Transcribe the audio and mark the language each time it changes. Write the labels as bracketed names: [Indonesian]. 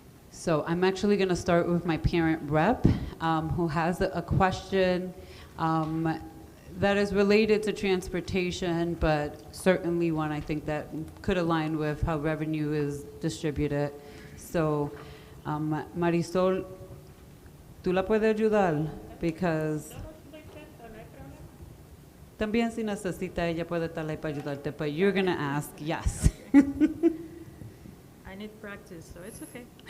[English] So I'm actually going to start with my parent rep, who has a question that is related to transportation, but certainly one I think that could align with how revenue is distributed. [Spanish] So, Marisol, ¿tú la puedes ayudar? [English] Because [Spanish] también si necesita, ella puede estar ahí para ayudarte, [English] but you're going to ask, yes. I need practice, so it's okay.